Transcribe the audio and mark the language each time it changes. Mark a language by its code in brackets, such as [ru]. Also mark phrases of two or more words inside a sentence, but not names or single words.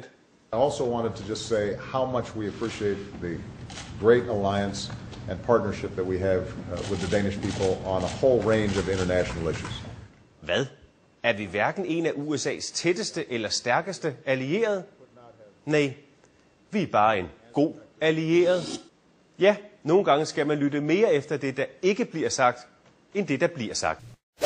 [en] I also wanted to just say how much we appreciate the great alliance and partnership that we have with the Danish people on a whole range of international issues. [da] Hvad? Er vi hverken en af USA's tætteste eller stærkeste allierede? Nej, vi er bare en god allieret. Ja, nogle gange skal man lytte mere efter det, der ikke bliver sagt, end det, der bliver sagt.